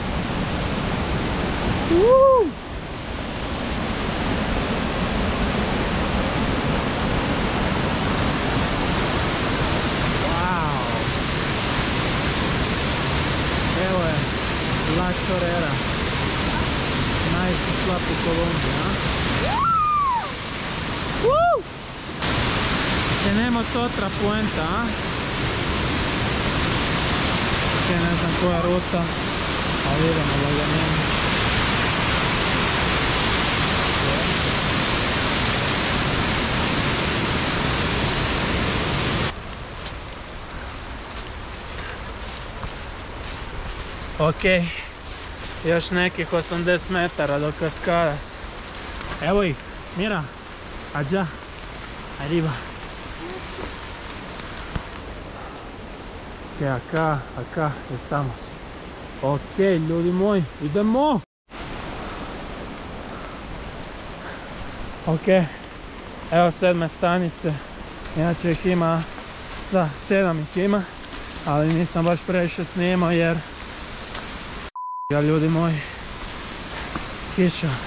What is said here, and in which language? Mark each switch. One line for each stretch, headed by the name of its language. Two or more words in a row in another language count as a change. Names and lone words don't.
Croatian: La Chorrera. Najveći slap u Kolumbiji, a?
Spanish: Tenemos otra puenta, a?
Croatian: Ne znam koja je ruta, ali idemo laganino. Ok, još nekih 80 metara do Cascadas. Evo ih,
Spanish: mira, allá, arriba. Ok, acá estamos.
Croatian: Ok, ljudi moji, idemo! Ok, evo 7. stanice, inače ih ima, da, 7 ih ima, ali nisam baš previše snimao jer ljudi moji, kiša.